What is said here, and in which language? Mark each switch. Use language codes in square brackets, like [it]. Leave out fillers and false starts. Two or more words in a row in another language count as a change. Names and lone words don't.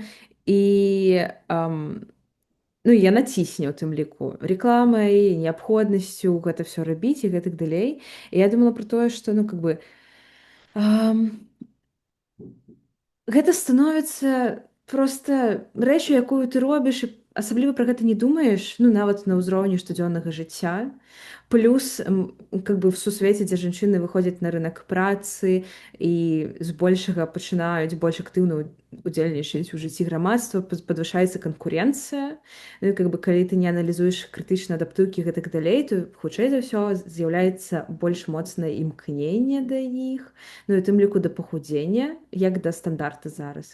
[be] І ну, яна цісне ў тым ліку рэкламай, неабходнасцю гэта ўсё рабіць і гэтак далей. І я думала пра тое, што ну [ru] как бы [be] гэта становіцца проста рэчю, якую ты робіш, і асабліва пра гэта не думаеш, ну нават на ўзроўні штодзённага жыцця. Плюс [ru] как бы [be] в сусвеце, дзе жанчыны выходзяць на рынак працы і збольшага пачынаюць больш актыўна удзельнічаць у жыцці грамадства, падвышаецца канкурэнцыя. Ну, [ru] как бы [be] калі ты не аналізуеш крытычна адаптыўкі і гэтак далей, то хутчэй за ўсё з'яўляецца больш моцнае імкненне да іх, ну і тым ліку да пахудзення, як да стандарта зараз.